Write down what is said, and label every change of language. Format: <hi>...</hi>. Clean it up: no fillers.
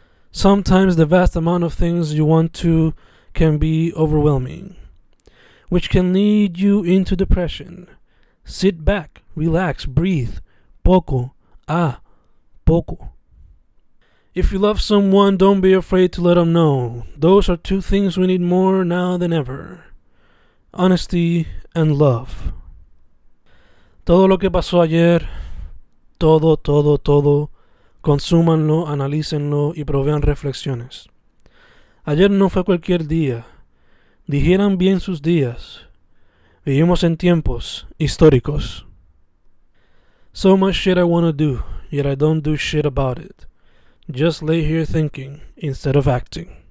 <en>Sometimes the vast amount of things you want to can be overwhelming, which can lead you into depression. Sit back, relax, breathe.</en> <es>Poco, poco.</es> <en>If you love someone, don't be afraid to let them know. Those are two things we need more now than ever. Honesty and love.</en> <es>Todo lo que pasó ayer, todo, consúmanlo, analícenlo y provean reflexiones. Ayer no fue cualquier día. Digieran bien sus días. Vivimos en tiempos históricos.</es> <en>So much shit I want to do, yet I don't do shit about it. Just lay here thinking instead of acting.</en>